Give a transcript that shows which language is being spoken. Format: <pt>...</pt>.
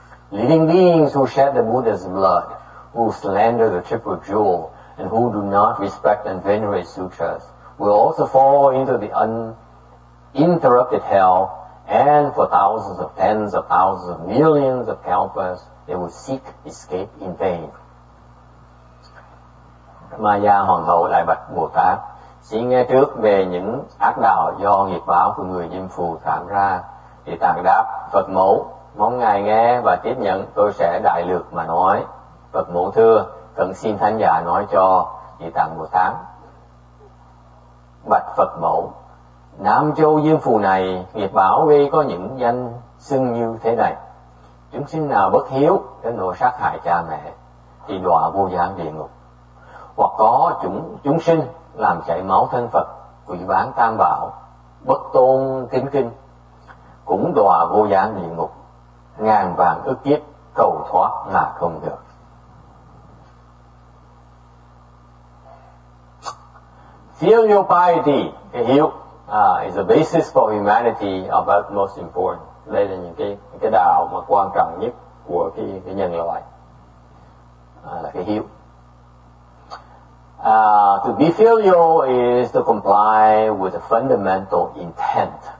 <en>Living beings who shed the Buddha's blood, who slander the triple jewel, and who do not respect and venerate sutras, will also fall into the uninterrupted hell, and for thousands of tens of thousands of millions of kalpas, they will seek escape in vain.</en> <vi>Maya Hoàng hậu lại bạch Bồ Tát, xin nghe trước về những ác đạo do nghiệp báo của người diêm phù tạo ra. Địa Tạng đáp, Phật mẫu, mong ngài nghe và tiếp nhận, tôi sẽ đại lược mà nói. Phật mẫu thưa, cần xin thánh giả nói cho. Địa Tạng Bồ Tát bạch Phật mẫu, Nam Châu Diêm Phù này nghiệp báo gây có những danh xưng như thế này: chúng sinh nào bất hiếu đến nỗi sát hại cha mẹ thì đọa vô gián địa ngục, hoặc có chúng sinh làm chảy máu thân Phật, quỷ bán tam bảo, bất tôn kính kinh, cũng đọa vô gián địa ngục, ngàn vạn ức kiếp cầu thoát mà không được.</vi> <en>Filial piety, cái hiếu, is the basis for humanity of utmost importance.</en> <vi>Đây là những cái đạo mà quan trọng nhất của cái nhân loại, là cái hiếu.</vi> <en>To be filial is to comply with the fundamental intent.</en>